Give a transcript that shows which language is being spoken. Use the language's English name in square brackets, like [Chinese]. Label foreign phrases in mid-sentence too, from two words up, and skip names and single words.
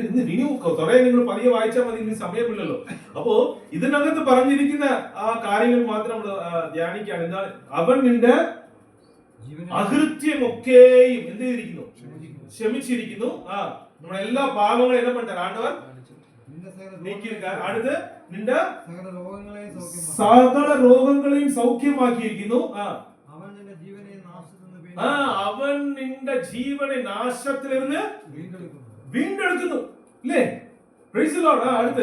[Malayalam] ഇന്ന് ഇനി കുറെ നിങ്ങൾ പതിയെ വായിച്ചാൽ മതി, ഇനി സമയമില്ലല്ലോ. അപ്പോ ഇതിനകത്ത് പറഞ്ഞിരിക്കുന്ന ആ കാര്യങ്ങൾ മാത്രം നമ്മൾ ധ്യാനിക്കുകയാണ്. എന്താണ്? അവൻ നിന്റെ അകൃത്യമൊക്കെയും എന്ത് ചെയ്തിരിക്കുന്നു? ക്ഷമിച്ചിരിക്കുന്നു. നമ്മുടെ എല്ലാ പാപങ്ങളും [Tamil] என்ன பண்ணிட்டார்? [Malayalam] ஆண்டவர் നീക്കിയിരിക്കാർ. അടുത്ത് നിന്റെ സകല രോഗങ്ങളെയും സൗഖ്യമാക്കിയിരിക്കുന്നു. അവൻ നിന്റെ ജീവനെ നാശത്തിൽ നിന്ന് വീണ്ടെടുക്കുന്നു. അല്ലേ? [English] Praise the Lord. [Malayalam] അടുത്ത്